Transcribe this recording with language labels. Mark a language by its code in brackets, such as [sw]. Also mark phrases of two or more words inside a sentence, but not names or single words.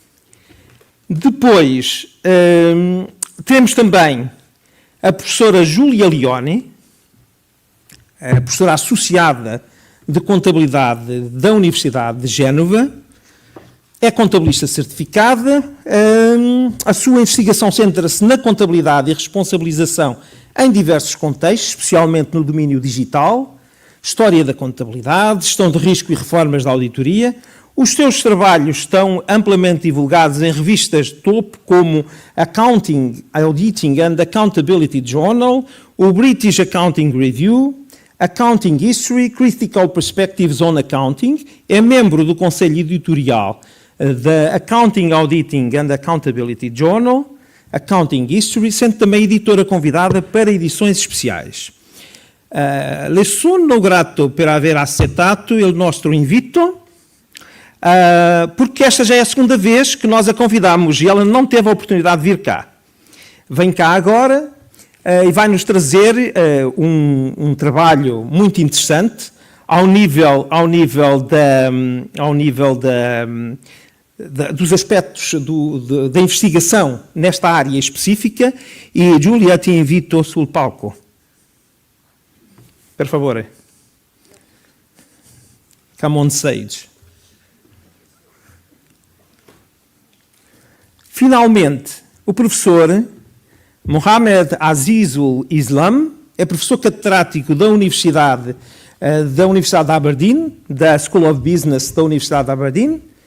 [pt] Depois, temos também a professora Júlia Leone, a professora associada de Contabilidade da Universidade de Génova, é contabilista certificada, a sua investigação centra-se na contabilidade e responsabilização em diversos contextos, especialmente no domínio digital, história da contabilidade, gestão de risco e reformas da auditoria. Os seus trabalhos estão amplamente divulgados em revistas de topo como Accounting, Auditing and Accountability Journal, o British Accounting Review, Accounting History, Critical Perspectives on Accounting, é membro do Conselho Editorial da Accounting, Auditing and Accountability Journal, Accounting History, sendo também editora convidada para edições especiais. [it] Le sono grato per aver accettato il nostro invito, [pt] porque esta já é a segunda vez que nós a convidamos e ela não teve a oportunidade de vir cá. Vem cá agora, e vai-nos trazer um trabalho muito interessante ao nível dos aspectos da investigação nesta área específica. [it] E, Giulia, ti invito sul palco. Per favore. [en] Come on stage. [pt] Finalmente, o professor Mohamed Azizul Islam é professor catedrático da Universidade de Aberdeen, da School of Business da Universidade de Aberdeen.